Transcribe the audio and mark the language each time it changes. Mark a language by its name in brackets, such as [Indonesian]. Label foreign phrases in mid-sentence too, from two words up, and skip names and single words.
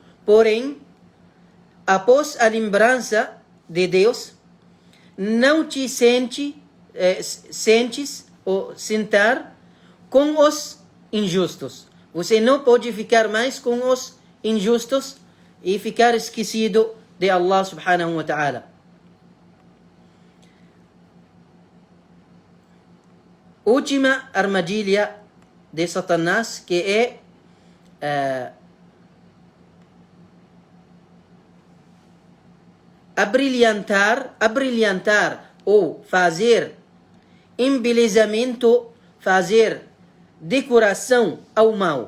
[Portuguese] Porém, após a lembrança de Deus, não te sentes ou sentar com os injustos. Você não pode ficar mais com os injustos e ficar esquecido de Allah [Arabic] سبحانه وتعالى. [Portuguese] Última armadilha de Satanás, que é abrilhantar ou fazer embelezamento, fazer decoração ao mal.